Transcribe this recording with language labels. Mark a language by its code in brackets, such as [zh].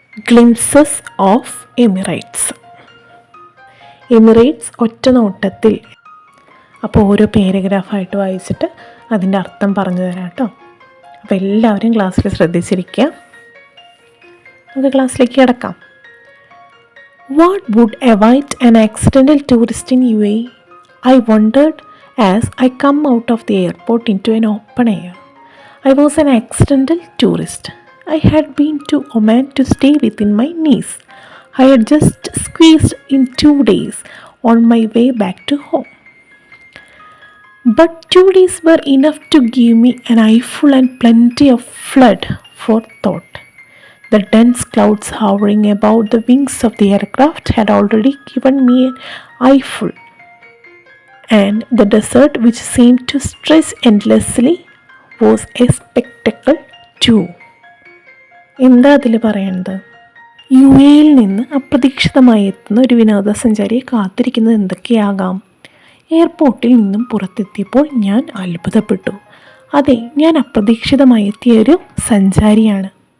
[en] Glimpses of Emirates. [ml] Emirates ഒറ്റ നോട്ടത്തിൽ. അപ്പോൾ ഓരോ പാരഗ്രാഫായിട്ട് വായിച്ചിട്ട് അതിൻ്റെ അർത്ഥം പറഞ്ഞു തരാം കേട്ടോ. അപ്പോൾ എല്ലാവരും ക്ലാസ്സിൽ ശ്രദ്ധിച്ചിരിക്കുക. നമുക്ക് ക്ലാസ്സിലേക്ക് കിടക്കാം. [en] What would await an accidental tourist in UAE? I wondered as I come out of the airport into an open air. I was an accidental tourist. I had been to Oman to stay within my niece. I had just squeezed in 2 days on my way back to home. But 2 days were enough to give me an eyeful and plenty of flood for thought. The dense clouds hovering above the wings of the aircraft had already given me an eyeful, and the desert, which seemed to stretch endlessly, was a spectacle too. [ml] എന്താ അതിൽ പറയുന്നത്? U എയിൽ നിന്ന് അപ്രതീക്ഷിതമായി എത്തുന്ന ഒരു വിനോദസഞ്ചാരിയെ കാത്തിരിക്കുന്നത് എന്തൊക്കെയാകാം? എയർപോർട്ടിൽ നിന്നും പുറത്തെത്തിയപ്പോൾ ഞാൻ അത്ഭുതപ്പെട്ടു. അതെ, ഞാൻ അപ്രതീക്ഷിതമായി എത്തിയ ഒരു സഞ്ചാരിയാണ്.